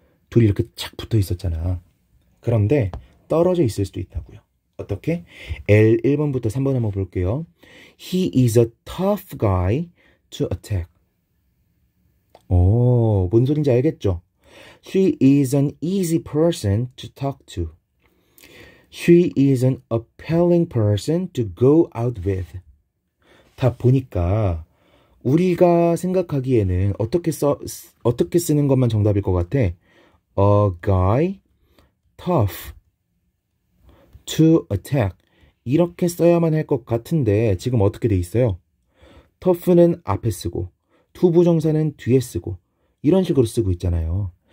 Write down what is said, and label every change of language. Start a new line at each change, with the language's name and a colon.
Korean: 둘이 이렇게 착 붙어 있었잖아. 그런데 떨어져 있을 수도 있다고요. 어떻게? L 1번부터 3번 한번 볼게요.
English: He is a tough guy to attack.
Korean: 오, 뭔 소린지 알겠죠?
English: She is an easy person to talk to. She is an appealing person to go out with.
Korean: 다 보니까 우리가 생각하기에는 어떻게 쓰는 것만 정답일 것 같아.
English: A guy, tough, to attack.
Korean: 이렇게 써야만 할 것 같은데 지금 어떻게 돼 있어요? tough는 앞에 쓰고 투부정사는 뒤에 쓰고 이런 식으로 쓰고 있잖아요.